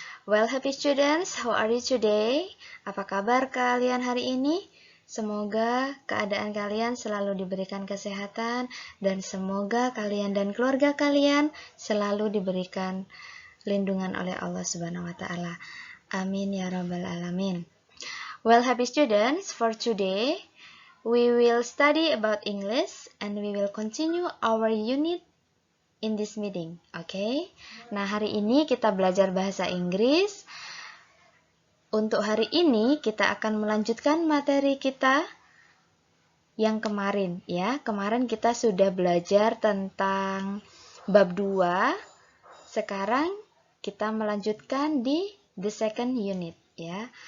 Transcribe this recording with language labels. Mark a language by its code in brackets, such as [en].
[en] Well, happy students, how are you today? [id] Apa kabar kalian hari ini? Semoga keadaan kalian selalu diberikan kesehatan dan semoga kalian dan keluarga kalian selalu diberikan lindungan oleh Allah Subhanahu wa taala. [ar] Amin ya rabbal alamin. [en] Well, happy students, for today we will study about English and we will continue our unit in this meeting, okay? [id] Nah, hari ini kita belajar bahasa Inggris. Untuk hari ini kita akan melanjutkan materi kita yang kemarin, ya. Kemarin kita sudah belajar tentang bab 2. Sekarang kita melanjutkan di [en] the second unit, [id] ya.